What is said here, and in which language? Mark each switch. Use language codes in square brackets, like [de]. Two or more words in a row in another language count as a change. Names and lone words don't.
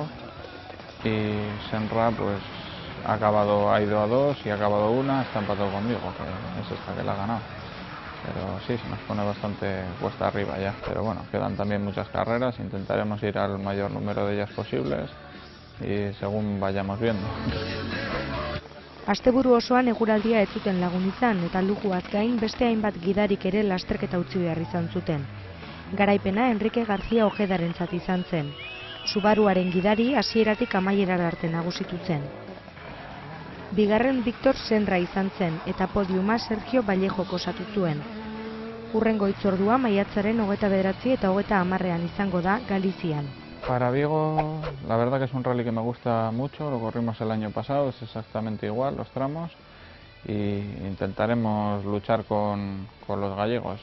[es] Y Senra pues ha ido a 2 y ha acabado una, está empatado conmigo, que es esta que la ha ganado. Pero sí, se nos pone bastante cuesta arriba ya. Pero bueno, quedan también muchas carreras, intentaremos ir al mayor número de ellas posibles y según vayamos viendo. [eu] Asteburu osoan eguraldia ez zuten lagun izan eta Lujuaz gain beste hainbat gidarik ere lasterketa utzi behar izan zuten. Garaipena Enrique García Ojedarentzat izan zen. Subaruaren gidari hasieratik amaierara arte nagusitu zen. Bigarren Victor Senra izan zen eta podiuma Sergio Vallejok osatu zuen. Hurrengo hitzordua maiatzaren 29 eta 30 izango da Galizian. [es] Para Vigo, la verdad que es un rally que me gusta mucho, lo corrimos el año pasado, es exactamente igual los tramos y intentaremos luchar con los gallegos.